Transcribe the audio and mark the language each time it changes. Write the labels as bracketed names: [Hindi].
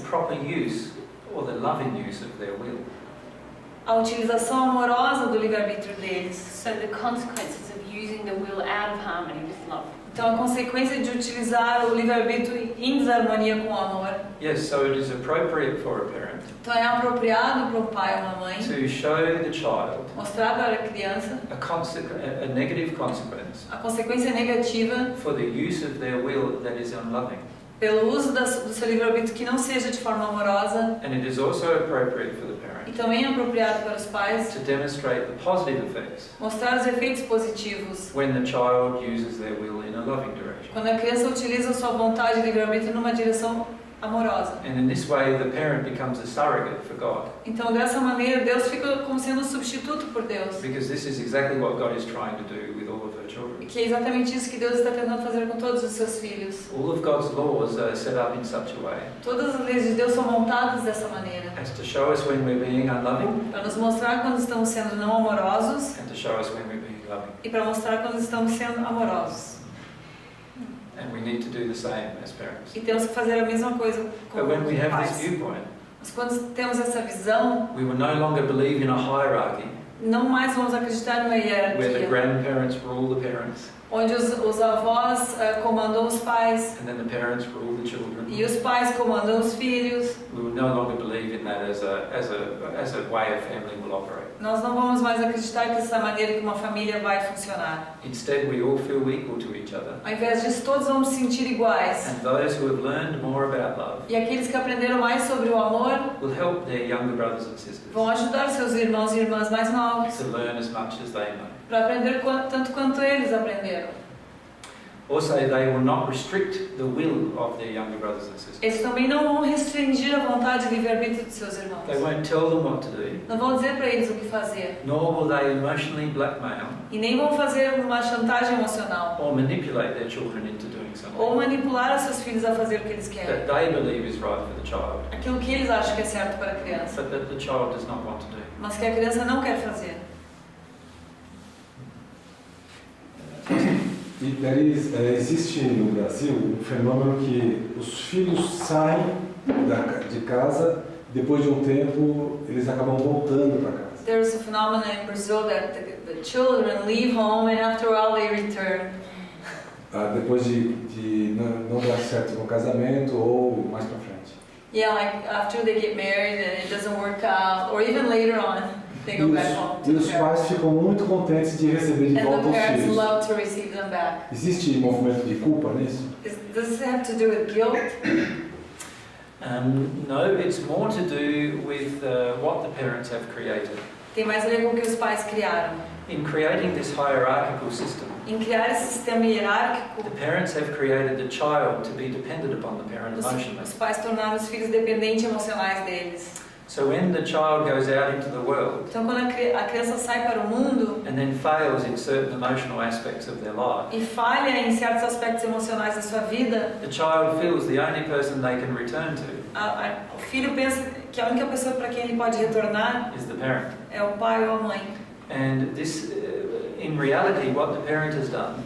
[English] proper use or the loving use of their will. [Portuguese] a utilização amorosa do livre-arbítrio deles. [English] so the consequences of using the will out of harmony with love. [Portuguese] Então, a consequência de utilizar o livre-arbítrio em desarmonia com o amor. [English] Yes, so it is appropriate for a parent [Portuguese] Então, é apropriado para um pai ou uma mãe [English] to show the child [Portuguese] mostrar para a criança [English] a negative consequence [Portuguese] a consequência negativa [English] for the use of their will that is unloving. [Portuguese] pelo uso do seu livre-arbítrio que não seja de forma amorosa. [English] And it is also appropriate for the [Portuguese] E [English] parent [Portuguese] também é apropriado para os pais [English] to demonstrate the positive effects [Portuguese] mostrar os efeitos positivos [English] when the child uses their will in a loving direction. [Portuguese] quando a criança utiliza a sua vontade e livre-arbítrio numa direção amorosa. [English] And in this way, the parent becomes a surrogate for God, [Portuguese] Então, dessa maneira, Deus fica como sendo um substituto por Deus. [English] because this is exactly what God is trying to do with all of her children. [Portuguese] Que é exatamente isso que Deus está tentando fazer com todos os seus filhos. [English] All of God's laws are set up in such a way [Portuguese] Todas as leis de Deus são montadas dessa maneira, [English] as to show us when we're being unloving [Portuguese] para nos mostrar quando estamos sendo não amorosos [English] and to show us when we're being loving. [Portuguese] e para mostrar quando estamos sendo amorosos. [English] And we need to do the same as parents. [Portuguese] E temos que fazer a mesma coisa [English] But [Portuguese] como [English] when we have this [Portuguese] pais. [English] viewpoint, [Portuguese] Mas quando temos essa visão, [English] we will no longer believe in a hierarchy, [Portuguese] não mais vamos acreditar numa [English] where the [Portuguese] hierarquia, [English] grandparents rule the parents, [Portuguese] onde os avós comandam os pais [English] and then the parents rule the children. [Portuguese] e os pais comandam os filhos. [English] We will no longer believe in that as a way a family will operate. [Portuguese] Nós não vamos mais acreditar que essa é a maneira que uma família vai funcionar. [English] Instead, we all feel equal to each other. [Portuguese] Ao invés disso, todos vamos se sentir iguais. [English] And those who have learned more about love [Portuguese] E aqueles que aprenderam mais sobre o amor [English] will help their younger brothers and sisters [Portuguese] vão ajudar seus irmãos e irmãs mais novos [English] to learn as much as they know. [Portuguese] para aprender tanto quanto eles aprenderam. [English] Also, they will not restrict the will of their younger brothers and sisters. [Portuguese] Eles também não vão restringir a vontade e livre-arbítrio de seus irmãos. [English] They won't tell them what to do, [Portuguese] Não vão dizer para eles o que fazer. [English] nor will they emotionally blackmail [Portuguese] E nem vão fazer uma chantagem emocional. [English] or manipulate their children into doing [Portuguese] Ou [English] something [Portuguese] manipular os seus filhos a fazer o que eles querem. [English] that they believe is right for the child, [Portuguese] Aquilo que eles acham que é certo para a criança. [English] but that the child does not want to do. [Portuguese] Mas que a criança não quer fazer. E daí existe no Brasil um fenômeno que os filhos saem de casa, depois de um tempo eles acabam voltando para casa. [English] There's a phenomenon in Brazil that the children leave home and after a while they return. [Portuguese] Depois de não dar certo no casamento ou mais para frente. [English] Yeah, like after they get married and it doesn't work out, or even later on, they go back home [Portuguese] E [English] to [Portuguese] os [English] the parents. [Portuguese] pais ficam muito contentes de receber de [English] And [Portuguese] volta [English] the [Portuguese] os [English] parents [Portuguese] filhos. [English] love to receive them back. [Portuguese] Existe movimento de culpa nisso? [English] Does it have to do with guilt? No, it's more to do with what the parents have created. [Portuguese] Tem mais a ver com o que os pais criaram. [English] In creating this hierarchical system, [Portuguese] Em criar esse sistema hierárquico, [English] the parents have created the child to be dependent upon the parent emotionally. [Portuguese] os pais tornaram os filhos dependentes emocionais deles. [English] So when the child goes out into the world [Portuguese] Então, quando a criança sai para o mundo [English] and then fails in certain emotional aspects of their life, [Portuguese] e falha em certos aspectos emocionais da sua vida, [English] the child feels the only person they can return to [Portuguese] o filho pensa que a única pessoa para quem ele pode retornar [English] is the parent. [Portuguese] é o pai ou a mãe. [English] And this, in reality, what the parent has done